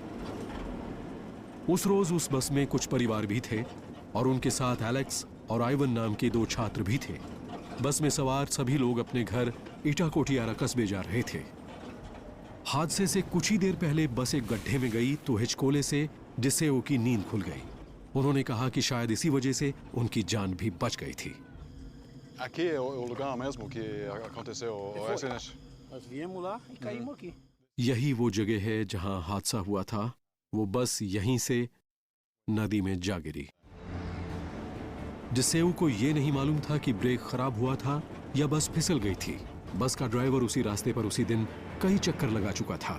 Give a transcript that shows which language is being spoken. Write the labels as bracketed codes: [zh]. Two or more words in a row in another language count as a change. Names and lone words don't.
[hi] उस रोज उस बस में कुछ परिवार भी थे, और उनके साथ एलेक्स, और आइवन नाम के 2 छात्र भी थे। बस में सवार सभी लोग अपने घर इटाकोटियारा कस्बे जा रहे थे। हादसे से कुछ ही देर पहले बस एक गड्ढे में गई तो हिचकोले से डिसेओ की नींद खुल गई। उन्होंने कहा कि शायद इसी वजह से उनकी जान भी बच गई थी। [pt] Aqui é o lugar mesmo que aconteceu o acidente. Nós viemos lá e caímos aqui. [hi] यही वो जगह है जहां हादसा हुआ था। वो बस यहीं से नदी में जा गिरी। डिसेओ को यह नहीं मालूम था कि ब्रेक खराब हुआ था या बस फिसल गई थी। बस का ड्राइवर उसी रास्ते पर उसी दिन कई चक्कर लगा चुका था।